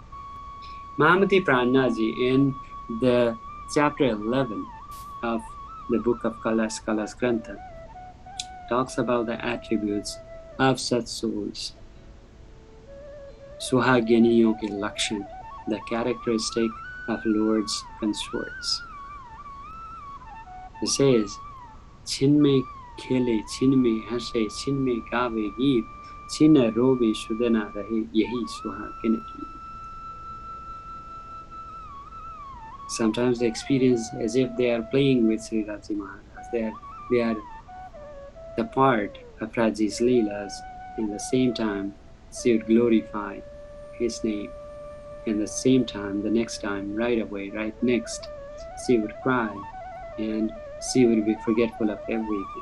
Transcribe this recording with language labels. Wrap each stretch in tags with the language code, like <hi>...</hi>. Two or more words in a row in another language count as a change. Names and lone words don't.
<en>Mahamati Prannathji in the chapter 11 of the book of Kalas Grantha talks about the attributes of such souls.</en> <hi>सुहागिनियों के लक्षण,</hi> <en>the characteristic of Lord's consorts. It says,</en> <hi>Chinmay खेले छिन में हंसे छिन में गावे गीत छिन रोवे शुदना रहे यही सुहागिन की.</hi> <en>Sometimes they experience as if they are playing with Sri Raji Maharaj. They are the part of Raji's Leelas. In the same time, she would glorify his name. In the same time, the next time, right away, right next, she would cry and she would be forgetful of everything.</en>